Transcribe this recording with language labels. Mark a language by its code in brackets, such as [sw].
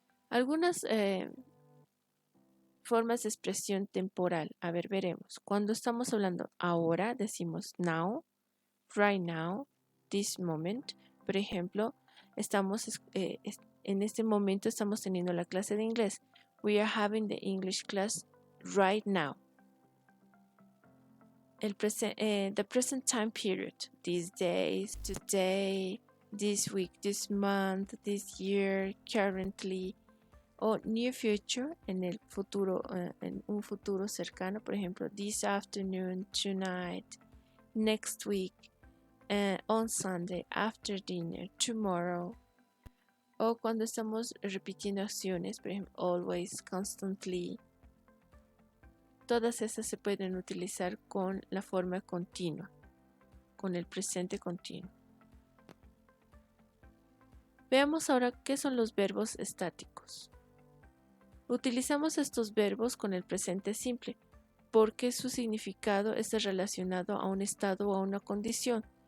[es] Algunas formas de expresión temporal. A ver, veremos. Cuando estamos hablando ahora, decimos [en] now, right now, this moment. [es] Por ejemplo, en este momento estamos teniendo la clase de inglés. [en] We are having the English class right now. The present time period. These days, today, this week, this month, this year, currently. [es] O [en] near future, [es] en el futuro, en un futuro cercano. Por ejemplo, [en] this afternoon, tonight, next week. On Sunday, after dinner, tomorrow. [es] O cuando estamos repitiendo acciones, por ejemplo, [en] always, constantly. [es] Todas esas se pueden utilizar con la forma continua, con el presente continuo. Veamos ahora qué son los verbos estáticos. Utilizamos estos verbos con el presente simple, porque su significado está relacionado a un estado o a una condición.